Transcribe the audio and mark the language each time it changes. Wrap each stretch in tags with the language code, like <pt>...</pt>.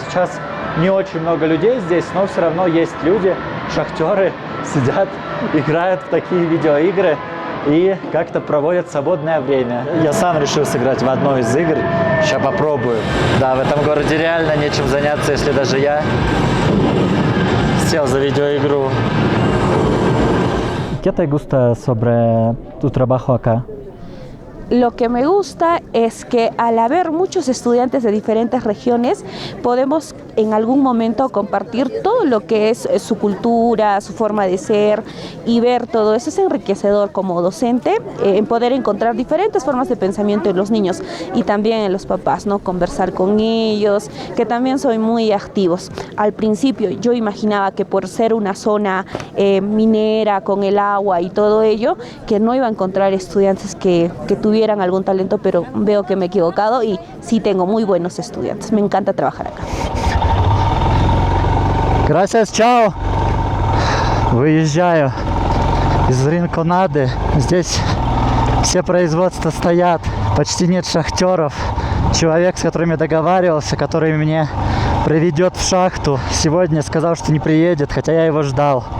<ru>Сейчас не очень много людей здесь, но все равно есть люди, шахтеры, сидят, играют в такие видеоигры и как-то проводят свободное время. Я сам решил сыграть в одну из игр, сейчас попробую. Да, в этом городе реально нечем заняться, если даже я сел за видеоигру.</ru> <es>¿Qué te gusta sobre tu trabajo acá? Lo que me gusta es que al haber muchos estudiantes de diferentes regiones, podemos en algún momento compartir todo lo que es su cultura, su forma de ser y ver todo eso. Es enriquecedor como docente en poder encontrar diferentes formas de pensamiento en los niños y también en los papás, ¿no? Conversar con ellos, que también son muy activos. Al principio yo imaginaba que por ser una zona minera con el agua y todo ello, que no iba a encontrar estudiantes que tuvieran algún talento, pero veo que me he equivocado y sí tengo muy buenos estudiantes. Me encanta trabajar acá. Gracias,</es> <ru>чао. Выезжаю из Ринконады. Здесь все производства стоят, почти нет шахтеров. Человек, с которым я договаривался, который мне проведет в шахту, сегодня сказал, что не приедет, хотя я его ждал.</ru>